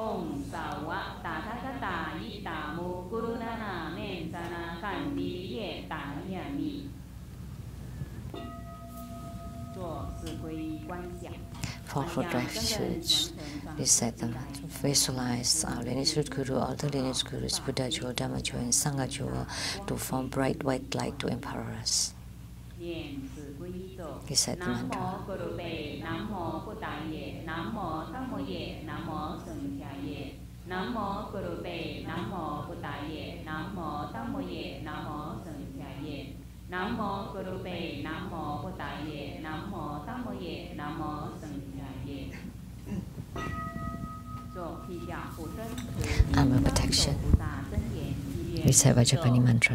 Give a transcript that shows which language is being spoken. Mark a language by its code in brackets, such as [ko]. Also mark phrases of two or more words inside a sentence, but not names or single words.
[en] Fall for refuge. Recite them. Visualize our lineage Guru, all the lineage Gurus, Buddha Jewel, Dhamma Jewel, and Sangha Jewel to form bright white light to empower us. Recite the mantra. [pi] Namo Gurube, Namo Buddhaye, Namo Dhammoye, Namo Sanghyaye. Namo Gurube, Namo Buddhaye, Namo Dhammoye, Namo Sanghyaye. [en] Armor protection. Recite Vajrapani mantra.